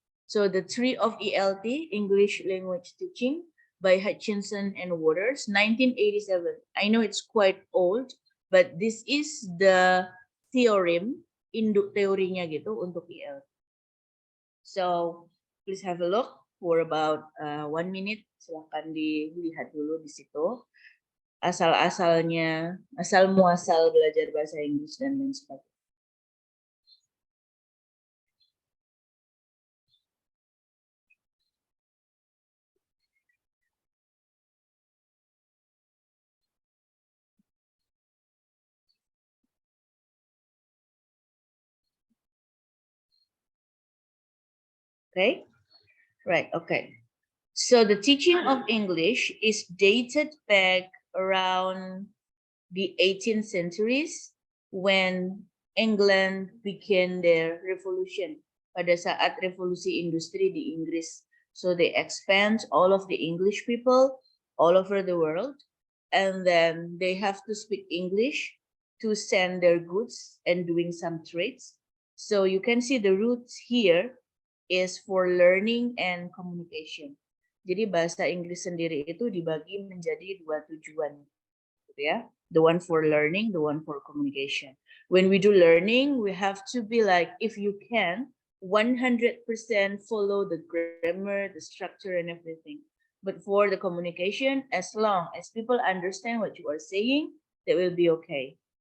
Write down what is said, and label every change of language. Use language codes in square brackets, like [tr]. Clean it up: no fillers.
[en] So the tree of ELT, English Language Teaching, by Hutchinson and Waters, 1987. I know it's quite old, But this is the theorem, [id] induk teorinya gitu untuk IELTS. [en] So please have a look for about 1 minute. [id] Silahkan dilihat dulu di situ. Asal-asalnya, asal muasal belajar bahasa Inggris dan lain sebagainya. [en] Okay, right, okay. So the teaching of English is dated back around the 18th centuries when England began their revolution. [id] Pada saat revolusi industri di Inggris. [en] So they expand all of the English people all over the world. And then they have to speak English to send their goods and doing some trades. So you can see the roots here is for learning and communication. [id] Jadi bahasa Inggris sendiri itu dibagi menjadi 2 tujuan, gitu ya. [en] The one for learning, the one for communication. When we do learning, we have to be like, if you can, 100% follow the grammar, the structure, and everything. But for the communication, as long as people understand what you are saying, that will be okay.